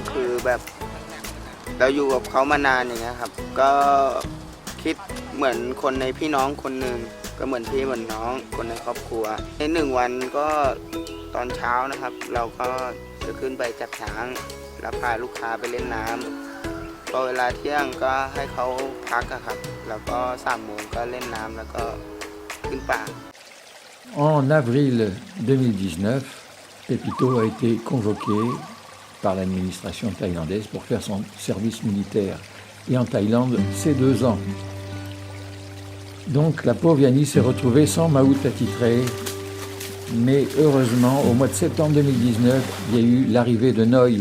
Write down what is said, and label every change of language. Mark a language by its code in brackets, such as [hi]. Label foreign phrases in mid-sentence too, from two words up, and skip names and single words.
[th] คือแบบเราอยู่กับเขามานานอย่างเงี้ยครับก็คิดเหมือนคนในพี่น้องคนหนึ่งก็เหมือนพี่เหมือนน้องคนในครอบครัวใน1 วันก็ตอนเช้านะครับเราก็จะขึ้นไปจับช้างแล้วพาลูกค้าไปเล่นน้ำพอเวลาเที่ยงก็ให้เขาพักครับแล้วก็3 โมงก็เล่นน้ำแล้วก็ขึ้นป่า [fr] En avril 2019, Pépito a été convoqué par l'administration thaïlandaise pour faire son service militaire. Et en Thaïlande, c'est 2 ans. Donc la pauvre Yanni s'est retrouvée sans maout attitré. Mais heureusement, au mois de septembre 2019, il y a eu l'arrivée de Noy.